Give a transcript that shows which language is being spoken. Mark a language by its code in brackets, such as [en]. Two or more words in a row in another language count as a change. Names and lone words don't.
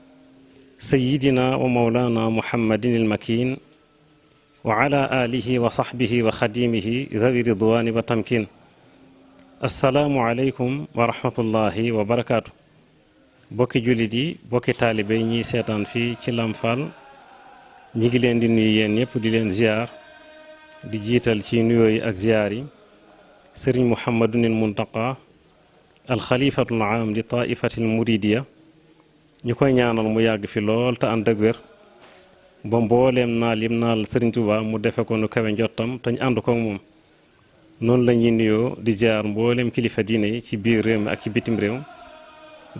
[ar] سيدنا ومولانا محمد المكين وعلى آله وصحبه وخديمه ذوي الرضوان والتمكين السلام عليكم ورحمة الله وبركاته [wo] bokki jullit yi bokki taalibe yi ñiy seetaan fii ci Lamfal ñi ngi leen di nuyu yéen ñëpp di leen ziar di jiital ci nuyoo yi ak ziar yi sëriñ Muhammadunil Muntaqa alxalifatul aam di [ar] طائفة المريدية [wo] ñu koy ñaanal mu yàgg fi lool te ànd ak wér ba mbooleem naal yim naal sëriñ Tuubaa mu defe ko nu kawe njottam te ñu ànd ko moom noonu la ñuy nuyoo di ziar mbooleem kilifa diine yi ci biir réew mi ak ci bitim réew du